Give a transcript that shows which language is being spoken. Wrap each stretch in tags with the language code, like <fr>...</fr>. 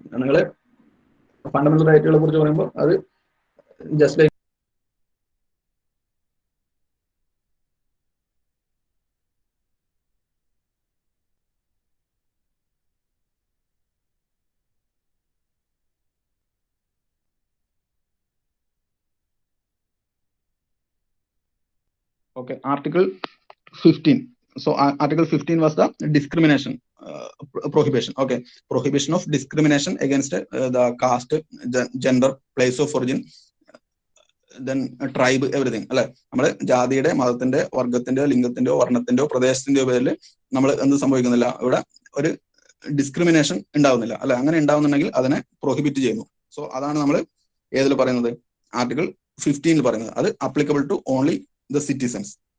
<ml>നിങ്ങൾ ഫണ്ടമെന്റൽ റൈറ്റുകളെ കുറിച്ച് പറയുമ്പോൾ അത് just like okay, Article 15.</ml> <en>So Article 15 was the discrimination prohibition. Okay, prohibition of discrimination against the caste, gender, place of origin, then tribe, everything അല്ലെ.</en> <ml>നമ്മള് ജാതിയുടെ, മതത്തിന്റെ, വർഗത്തിന്റെയോ ലിംഗത്തിന്റെയോ വർണ്ണത്തിന്റെയോ പ്രദേശത്തിന്റെയോ പേരിൽ നമ്മൾ എന്ത് സംഭവിക്കുന്നില്ല, ഇവിടെ ഒരു ഡിസ്ക്രിമിനേഷൻ ഉണ്ടാവുന്നില്ല അല്ലെ. അങ്ങനെ ഉണ്ടാവുന്നുണ്ടെങ്കിൽ അതിനെ പ്രൊഹിബിറ്റ് ചെയ്യുന്നു. സോ അതാണ് നമ്മൾ ഏതിൽ പറയുന്നത്? ആർട്ടിക്കിൾ 15 പറയുന്നത്. അത്</ml> <en>Applicable to only the citizens.</en>